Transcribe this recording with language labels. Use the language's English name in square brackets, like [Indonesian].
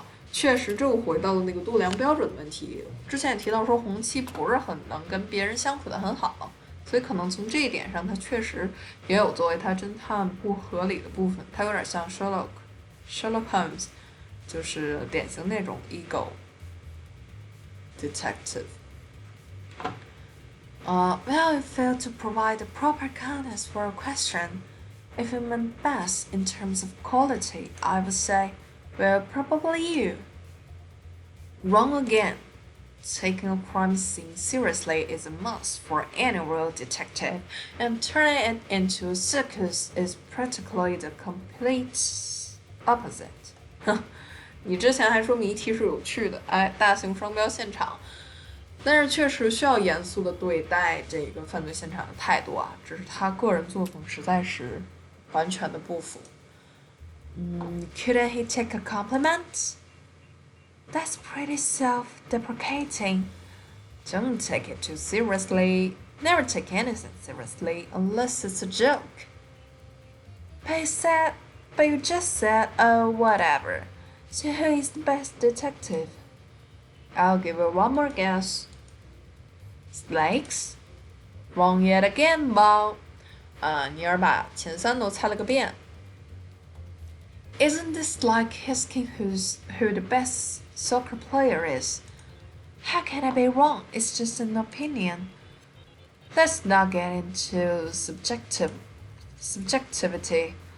[Chinese] 确实这又回到了那个度量标准的问题。之前也提到说红七不是很能跟别人相处的很好，所以可能从这一点上，他确实也有作为他侦探不合理的部分。他有点像 Sherlock Holmes， 就是典型那种 ego detective。 [English] Well, you failed to provide the proper context for a question. If it meant best in terms of quality, I would say, well, probably you. Wrong again. Taking a crime scene seriously is a must for any real detective, and turning it into a circus is practically the complete opposite. [Chinese] 你之前还说谜题是有趣的，大型双标现场。但是确实需要严肃的对待这个犯罪现场的态度啊，只是他个人作风实在是完全的不符。 [English] Couldn't he take a compliment? That's pretty self-deprecating. Don't take it too seriously. Never take anything seriously unless it's a joke. But you just said, oh, whatever. So who is the best detective? I'll give you one more guess. Snakes? Wrong yet again, Bob. [Chinese] 尼尔把前三都猜了个遍。 [English] Isn't this like asking who the best soccer player is? How can I be wrong? It's just an opinion. Let's not get into subjectivity.